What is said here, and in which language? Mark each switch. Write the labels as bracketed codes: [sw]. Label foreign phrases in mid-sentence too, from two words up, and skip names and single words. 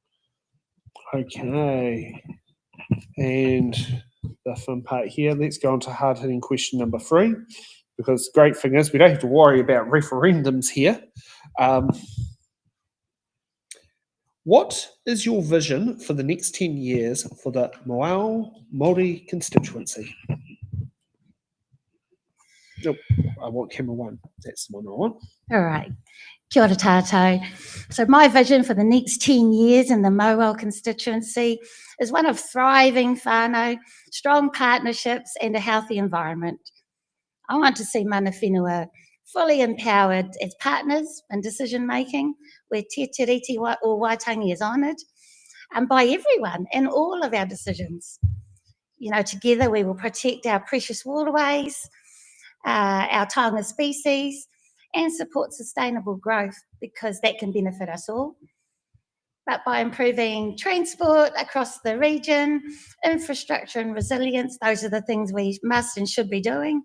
[en] Okay, and the fun part here, let's go on to hard-hitting question number three, because the great thing is we don't have to worry about referendums here. What is your vision for the next 10 years for the Mauao Māori constituency? Nope, I want camera one. That's the one I want. All right. [mi] Kia ora tātou. [en] So my vision for the next 10 years in the Mauao constituency is one of thriving whānau, strong partnerships and a healthy environment. I want to see [mi] mana whenua [en] fully empowered as partners in decision making, where te tiriti or waitangi is honoured, and by everyone in all of our decisions. Together we will protect our precious waterways, our taonga species, and support sustainable growth, because that can benefit us all. But by improving transport across the region, infrastructure and resilience, those are the things we must and should be doing.